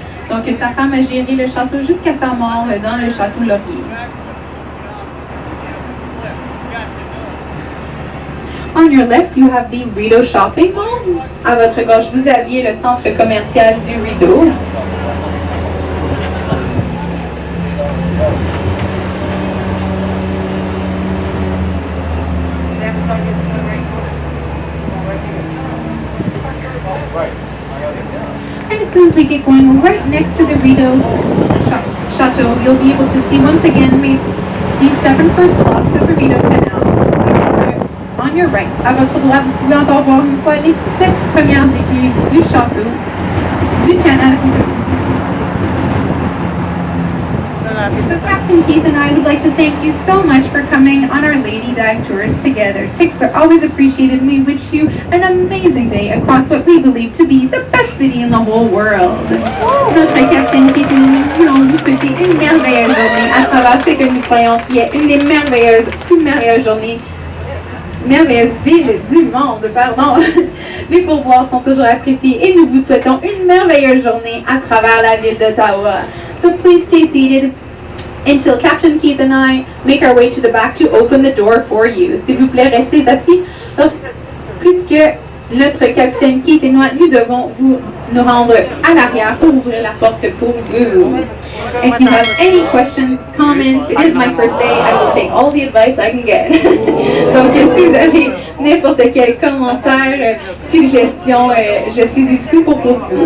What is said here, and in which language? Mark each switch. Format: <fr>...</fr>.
<fr>Donc sa femme a géré le château jusqu'à sa mort dans le château Laurier.</fr> <en>On your left, you have the Rideau Shopping Mall.</en> <fr>À votre gauche, vous aviez le centre commercial du Rideau.</fr> <en>And as soon as we get going right next to the Rideau Chateau, you'll be able to see once again the 7 first blocks of the Rideau Canal. On your right,</en> <fr>à votre droite, vous pouvez encore voir une fois les 7 premières écluses du château du canal Rideau.</fr> <en>So Captain Keith and I would like to thank you so much for coming on our Lady Dive tours together. Tips are always appreciated and we wish you an amazing day across what we believe to be the best city in the whole world.</en> <fr>Notre Captain Keith et nous voulons vous souhaiter une merveilleuse journée à travers ce que nous croyons qui est une des plus merveilleuses journées, merveilleuses villes du monde, pardon. Les pourboires sont toujours appréciés et nous vous souhaitons une merveilleuse journée à travers la ville d'Ottawa.</fr> <en>So please stay seated until Captain Keith and I make our way to the back to open the door for you.</en> <fr>S'il vous plaît, restez assis puisque notre capitaine Keith et moi, nous devons nous rendre à l'arrière pour ouvrir la porte pour vous.</fr> <en>If you have any questions, comments, it is my first day. I will take all the advice I can get.</en> <fr>Donc, si vous avez n'importe quel commentaire, suggestion, je suis ici pour vous.</fr>